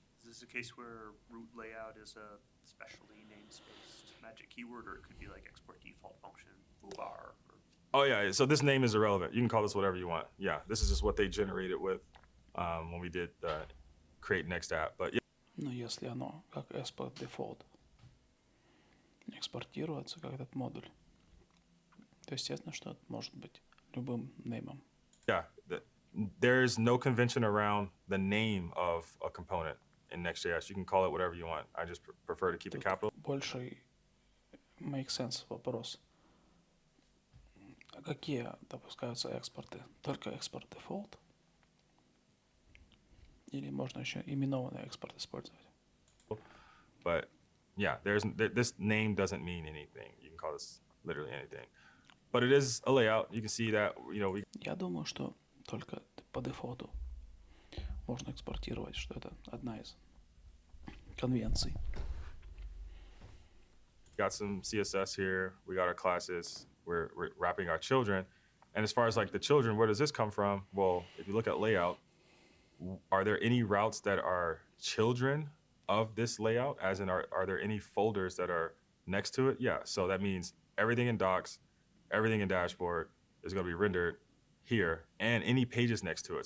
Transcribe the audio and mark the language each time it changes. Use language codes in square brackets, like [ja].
[en] Is this a case where root layout is a specially namespaced magic keyword, or it could be like export default function, bar? Oh yeah, so this name is irrelevant. You can call this whatever you want. Yeah, this is just what they generated with when we did create next app. But yeah. [ru] Но если оно как export default экспортируется как этот модуль, то естественно, что это может быть любым неймом. [en] Yeah, there's no convention around the name of a component in Next.js. You can call it whatever you want. I just prefer to keep it capital. [ru] Больше [en] makes sense [ru] вопрос. А какие допускаются экспорты? Только экспорт default? Или можно еще именованный экспорт использовать? [en] But yeah, this name doesn't mean anything. You can call this literally anything. But it is a layout. You can see that, [ru] Я думаю, что только по дефолту можно экспортировать, что это одна из конвенций. [en] Got some CSS here. We got our classes. We're wrapping our children. And as far as like the children, where does this come from? Well, if you look at layout, are there any routes that are children of this layout? As in, are there any folders that are next to it? Yeah, so that means everything in docs, everything in dashboard is going to be rendered here, and any pages next to it.